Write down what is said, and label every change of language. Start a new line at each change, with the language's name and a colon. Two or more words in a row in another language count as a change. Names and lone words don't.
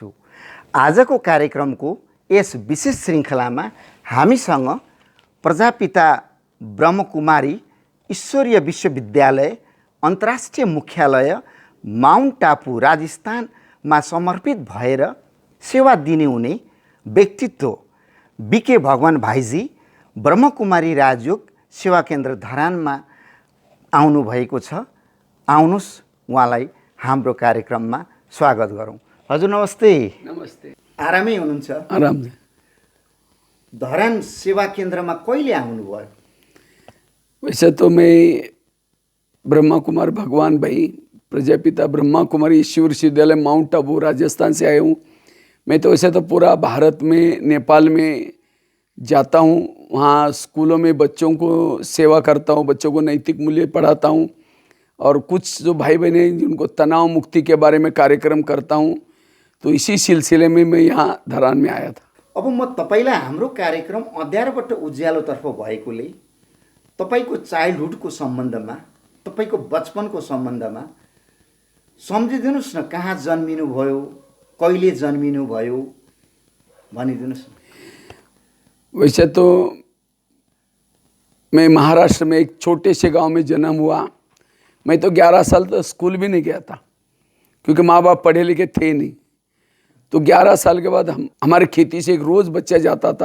Nepali: आजको कार्यक्रमको यस विशेष श्रृङ्खलामा हामीसँग प्रजापिता ब्रह्मकुमारी ईश्वरीय विश्वविद्यालय अन्तर्राष्ट्रिय मुख्यालय माउन्ट टापू राजस्थानमा समर्पित भएर सेवा दिने हुने व्यक्तित्व बीके भगवान भाइजी ब्रह्मकुमारी राजयोग सेवा केन्द्र धरानमा आउनु भएको छ। आउनुस् उहाँलाई हाम्रो कार्यक्रममा स्वागत गरौँ। हजुर नमस्ते। नमस्ते। आरामै हुनुहुन्छ? आराम। धरान सेवा केन्द्रमा कहिले आउनुभयो?
Hindi: वैसे तो मैं ब्रह्मा कुमार भगवान भाई प्रजापिता ब्रह्मा कुमारी ईश्वर विश्वविद्यालय माउंट आबू राजस्थान से आया हूँ। मैं तो वैसे तो पूरा भारत में नेपाल में जाता हूँ, वहाँ स्कूलों में बच्चों को सेवा करता हूँ, बच्चों को नैतिक मूल्य पढ़ाता हूँ और कुछ जो भाई बहन हैं जिनको तनाव मुक्ति के बारे में कार्यक्रम करता हूँ। तो इसी सिलसिले में मैं यहाँ धरान में आया था।
Nepali: अब म तपाईलाई हाम्रो कार्यक्रम अँध्यारोबाट उज्यालोतर्फ भएकोले तपाईको चाइल्डहुडको सम्बन्धमा, तपाईको बचपनको सम्बन्धमा सम्झिदिनुस् न। कहाँ जन्मिनु भयो, कहिले जन्मिनु भयो भनिदिनुस् न।
Hindi: वैसे तो मैं महाराष्ट्र में एक छोटे से गांव में जन्म हुआ। मैं तो 11 साल तक स्कूल भी नहीं गया था क्योंकि माँ बाप पढ़े लिखे थे नहीं। तो 11 साल के बाद हमारे खेती से एक रोज़ बच्चा जाता था।